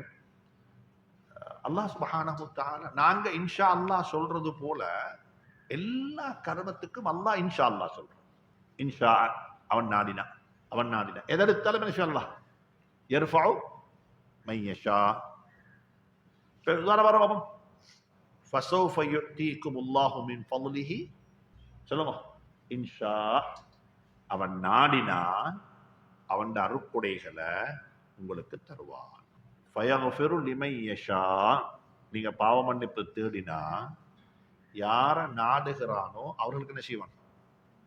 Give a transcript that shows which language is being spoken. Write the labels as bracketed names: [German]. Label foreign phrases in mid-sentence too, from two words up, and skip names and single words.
[Arabic] الله سبحانه وتعالى [Tamil] நாங்க [Arabic] إن شاء الله [Tamil] சொல்றது போல எல்லா கர்மத்துக்கும் [Arabic] الله إن شاء الله [Tamil] சொல்றோம். இன்ஷா அவன் நாடினா எதெடுத்தாலும் [Arabic] إن شاء الله يرفع من يشاء. உதாரணம் فسوف يؤتيكم الله من فضله. [Tamil] சொல்லுங்க, இன்ஷா அவன் நாடினா அவன் அருட்கொடைகளை உங்களுக்கு தருவான். [Arabic] فيغفر لمن يشاء. [Tamil] நீங்க பாவ மன்னிப்பு தேடினா யார நாடுகிறானோ அவர்களுக்கு என்ன செய்வான்?